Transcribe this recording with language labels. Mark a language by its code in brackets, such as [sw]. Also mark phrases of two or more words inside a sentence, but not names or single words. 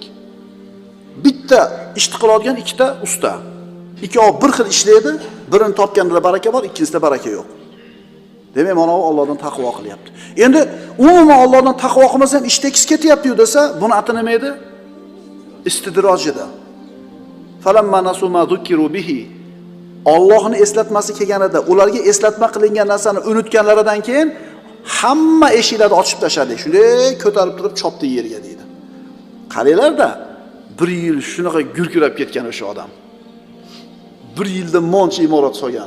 [uz] Bitta ishni qiladigan ikkita usta. Ikkovi bir xil ishlaydi, birini topganda baraka bor, ikkinchisida baraka yo'q. Demak, mana u Allohdan taqvo qilyapti. Endi umuman Allohdan taqvo qilmasam ish tekis ketyapti-yu desa, buni ati nima edi? Istidroj edi. [ar] فلما نسوا ما ذكروا به. [uz] Allohni eslatmasi kelganida, ularga eslatma qilingan narsani unutganlaridan keyin Hamma eshiklarni ochib tashladi. Shunday ko'tarib turib chopdi yerga deydi. Qaranglar-da, 1 yil shunaqa gurkirab ketgan o'sha odam. 1 yilda moncha imorat solgan.